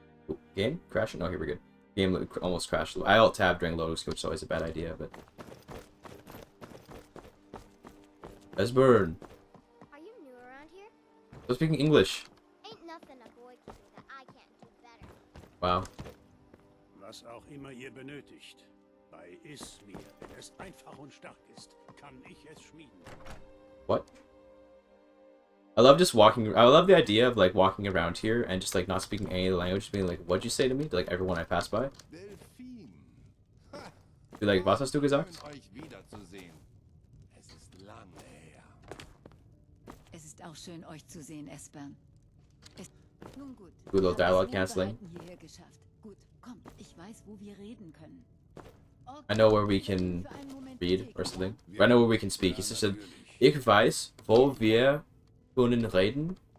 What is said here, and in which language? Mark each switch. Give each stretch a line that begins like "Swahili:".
English: Ooh, game? Crashing? Oh, here we're good. Game almost crashed. I alt-tab during loading, which is always a bad idea, but... Esbern! Are you new around here? I'm speaking English. Ain't nothing a boy can do that I can't do better. Wow.
German: Was auch immer ihr benötigt. Bei Ismir, wenn es einfach und stark ist, kann ich es schmieden.
English: What? I love just walking. I love the idea of like walking around here and just like not speaking any of the language, being like, "What'd you say to me?" To like everyone I pass by. Delfin. Ha. Be like,
German: "Was hast du gesagt?" Schön, euch wiederzusehen. Es ist lange her. Es ist auch schön, euch zu sehen, Esbern. Nun gut.
English: Good little dialogue
German: Wir haben es
English: canceling.
German: wohlbehalten hierher geschafft. Gut, komm, ich weiß, wo wir reden können.
English: I know where we can read or something. I know where we can speak. He just said,
German: "Ich weiß, wo wir können reden."